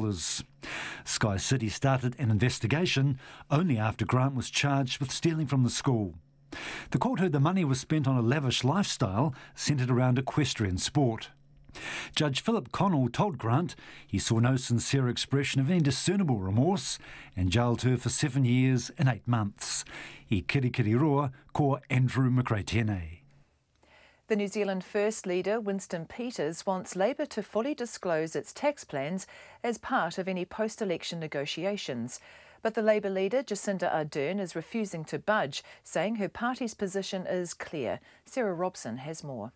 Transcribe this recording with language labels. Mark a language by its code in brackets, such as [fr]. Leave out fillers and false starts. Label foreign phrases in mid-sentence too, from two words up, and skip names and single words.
[en] Sky City started an investigation only after Grant was charged with stealing from the school. The court heard the money was spent on a lavish lifestyle centred around equestrian sport. Judge Philip Connell told Grant he saw no sincere expression of any discernible remorse and jailed her for 7 years and 8 months. [mi] I kirikiri roa ko Andrew McRae. [en] The New Zealand First Leader, Winston Peters, wants Labour to fully disclose its tax plans as part of any post-election negotiations. But the Labour leader, Jacinda Ardern, is refusing to budge, saying her party's position is clear. Sarah Robson has more.